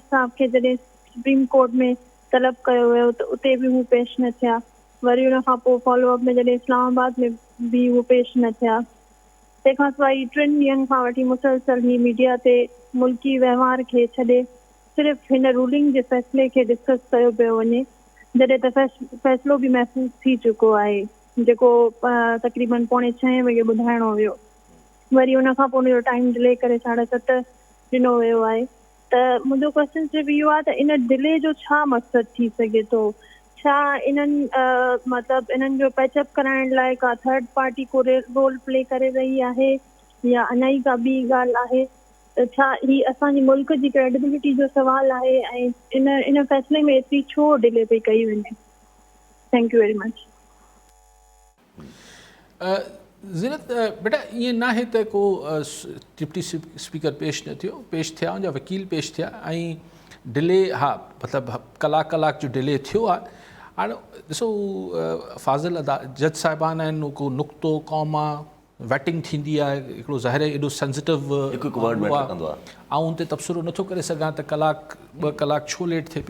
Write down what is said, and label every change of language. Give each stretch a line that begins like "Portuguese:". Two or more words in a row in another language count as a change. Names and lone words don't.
Sindhi: साहब खे जॾहिं सुप्रीम कोर्ट में तलब कयो वियो त उते बि हू पेश न थिया वरी उन खां पोइ फॉलोअप में जॾहिं इस्लामाबाद में बि उहो पेश न थिया तंहिंखां सवाइ 3 ॾींहंनि खां वठी मुसलसल ही मीडिया ते मुल्की वहिंवार खे छॾे सिर्फ़ु हिन रूलिंग जे फ़ैसिले खे डिस्कस कयो पियो वञे जॾहिं त फ़ैसिलो बि महफ़ूज़ थी चुको आहे जेको तक़रीबन 6:45 वॻे ॿुधाइणो हुयो, वरी उन खां पोइ हुनजो टाइम डिले करे 7:30 ॾिनो वियो आहे। त मुंहिंजो क्वेश्चन सिर्फ़ु इहो आहे त इन डिले जो छा मक़सदु थी सघे थो? छा इन्हनि मतिलबु इन्हनि जो पैचअप कराइण लाइ का
English: third party
Sindhi: को
English: role play
Sindhi: करे रही आहे या अञा ई का ॿी ॻाल्हि आहे? त छा ही असांजी मुल्क जी क्रेडिबिलिटी जो सुवाल आहे ऐं इन फ़ैसिले में एतिरी छो डिले पई कई वञे?
English: Thank you very much.
Sindhi: ज़ीनत बेटा ईअं न आहे त को डिप्टी स्पीकर पेश न थियो, पेश थिया या वकील पेश थिया ऐं डिले, हा मतिलबु कलाक जो डिले थियो आहे। हाणे ॾिसो फाज़िल जज साहिबान आहिनि, को नुक़्तो कौमा वेटिंग थींदी आहे, हिकिड़ो ज़ाहिर एॾो सेंसिटिव ऐं उन ते तबसरो नथो करे सघां त कलाक 2 कलाक छो लेट थिए पियो।